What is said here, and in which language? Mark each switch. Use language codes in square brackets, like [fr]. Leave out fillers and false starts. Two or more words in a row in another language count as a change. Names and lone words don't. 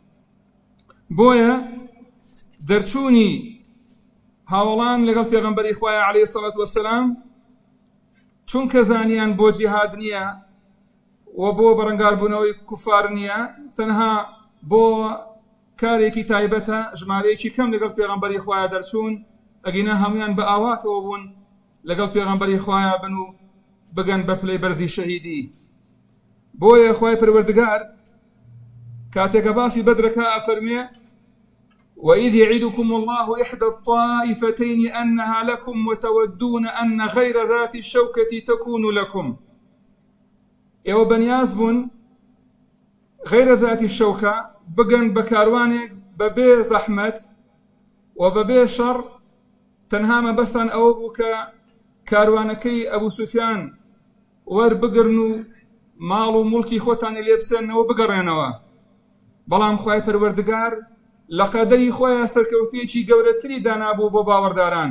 [ckb] بۆیە دەرچوونی هاوڵان لەگەڵ پێغەمبەری خوای [ar] عەلەیهی سەڵات وەسەلام [ckb] چونکە زانیان بۆ جیهاد نییە و بۆ بەرەنگاربوونەوەی کوفار نییە، تەنها بۆ کارێکی تایبەتە ژمارەیەکی کەم لەگەڵ پێغەمبەری خوایە دەرچوون. ئەگەینا هەمویان بە ئاواتەوە بوون لەگەڵ پێغەمبەری خوایە بن و بگەن بە پلەی بەرزی شەهیدی. بۆیە خوای پەروەردگار کاتێکە باسی بەدرەکە ئەفەرمێ [ar] وإذ يعدكم الله إحدى الطائفتين أنها لكم وتودون أن غير ذات الشوكة تكون لكم. [ckb] ئێوە بەنیاز بوون [ar] غير ذات الشوكة [ckb] بگەن بە کاروانێک بەبێ زەحمەت و بەبێ شەڕ، تەنها مەبەستان ئەوە بوو کە کاروانەکەی ئەبوو سوفیان وەربگرن و ماڵ و موڵکی خۆتانی لێ بسێنەوە بگەڕێنەوە. بەڵام خوای پەروەردگار لە قەدەری خۆیان سەرکەوتوویەکی گەورەتری دانابوو بۆ باوەڕداران.